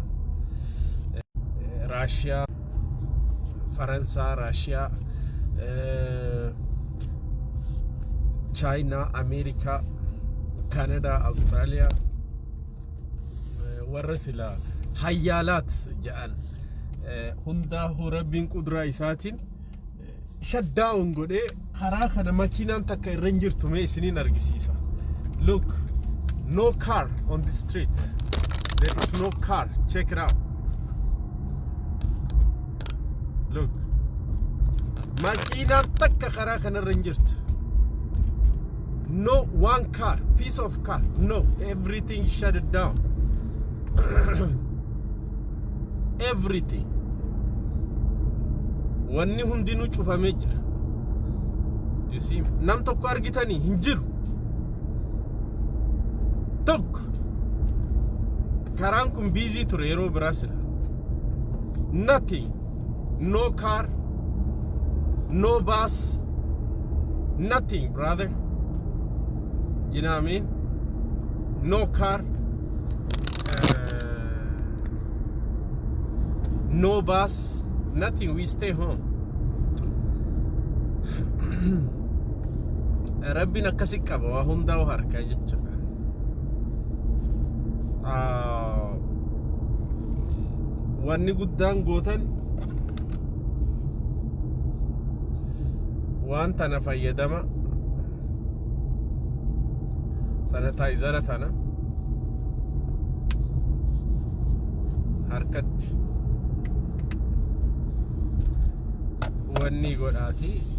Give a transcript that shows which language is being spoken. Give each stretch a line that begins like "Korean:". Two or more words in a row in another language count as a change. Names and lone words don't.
Oromo: Raashiyaa, Faransaa, Raashiyaa, Chaayinaa, Ameerikaa, Kaanadaa, Awustiraaliyaa warra sila hayyaalaat jedhan hundaa'u rabbiin quduraa isaatiin shutdown godhee karaa kana makiinaan takka irra hin jirtu mee isiniin argisiisa.
English: Look, no car on the street. There is no car. Check it out. Look,
Oromo: makiinaan takka karaa kana irra hin jirtu.
English: No one car, piece of car. No, everything shut it down. Everything.
Oromo: Wanni hundinuu cufamee jira.
English: You see,
Oromo: nam tokko argitanii hin jiru. Tokko karaan kun busy ture yeroo biraa sila.
English: Nothing. No car. No bus. Nothing, brother. You know what I mean? No car. No bus. Nothing. We stay home.
Oromo: Rabbi nakasi qaba waa hundaa harkaa jechuudha. Wanni guddaan gootan waan tana fayyadama sanitaayizara tana harkatti wanni godhaati